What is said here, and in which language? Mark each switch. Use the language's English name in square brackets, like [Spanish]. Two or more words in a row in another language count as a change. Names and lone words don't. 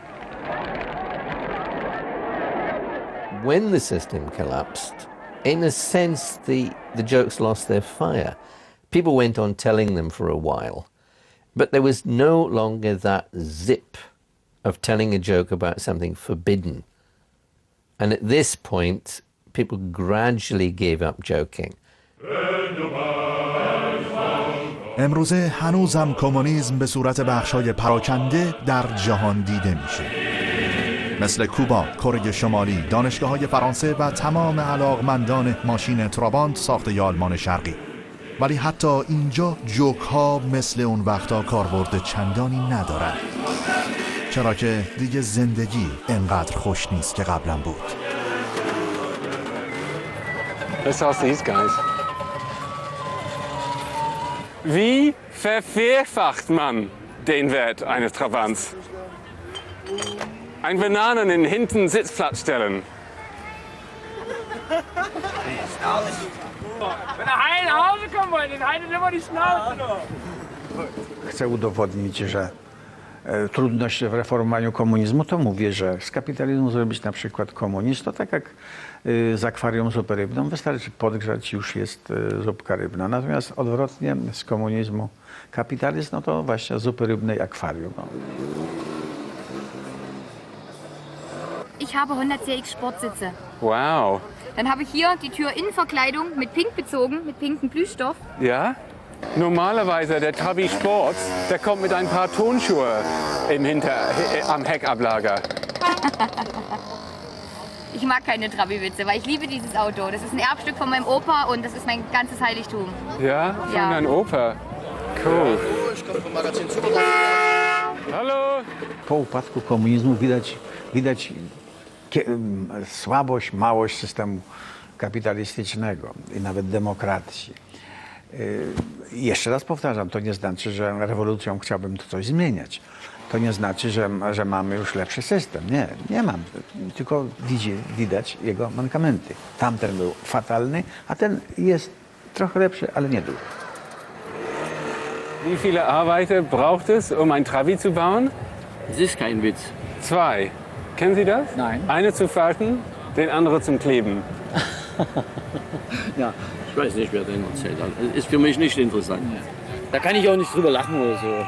[English] When the system collapsed, in a sense, the jokes lost their fire. People went on telling them for a while, but there was no longer that zip of telling a joke about something forbidden. And at this point, people gradually gave up joking. [Persian] امروزه هنوزم کمونیسم به صورت بخشای پراکنده در جهان دیده میشه. مثل کوبا، کره شمالی، دانشگاه‌های فرانسه و تمام علاقمندان ماشین ترابانت ساخته آلمان شرقی. ولی حتی اینجا جوک ها مثل اون وقتا کاربرد چندانی ندارن، چرا که دیگه زندگی انقدر خوش نیست که قبلا بود. [English] Let's ask these guys. [German] Wie vervierfacht man den Wert eines Trabants? Ein Bananen in hinten Sitzplatz stellen. Wenn er heil nach Hause kommen wollen, dann haltet immer die Schnauze. [Polish] Chcę udowodnić, że trudność w reformowaniu komunizmu, to mówię, że z kapitalizmu zrobić na przykład komunizm, to tak jak z akwarium zupę rybną, wystarczy podgrzać, już jest zupka rybna. Natomiast odwrotnie z komunizmu kapitalizm, no to właśnie zupy rybnej akwarium. No. [German] Ich habe 100 CX Sportsitze. Wow. Dann habe ich hier die Türinnenverkleidung mit Pink bezogen, mit pinkem Plüschstoff. Ja? Normalerweise der Trabi Sport, der kommt mit ein paar Tonschuhe am Heckablager. Ich mag keine Trabi-Witze, weil ich liebe dieses Auto. Das ist ein Erbstück von meinem Opa und das ist mein ganzes Heiligtum. Ja? Von deinem Opa? Cool. Hallo? [Polish] Po upadku komunizmu widać słabość, małość systemu kapitalistycznego i nawet demokracji. Jeszcze raz powtarzam, to nie znaczy, że rewolucją chciałbym to coś zmieniać. To nie znaczy, że mamy już lepszy system. Nie, nie mam. Tylko widać jego mankamenty. Tamten był fatalny, a ten jest trochę lepszy, ale nie dużo. [German] Wie viele Arbeiter braucht es, um ein Trabi zu bauen? Es ist kein Witz. 2. Kennen Sie das? Nein. Eine zu falten, den anderen zum Kleben. Ja, ich weiß nicht, wer den erzählt hat. Ist für mich nicht interessant. Da kann ich auch nicht drüber lachen oder so.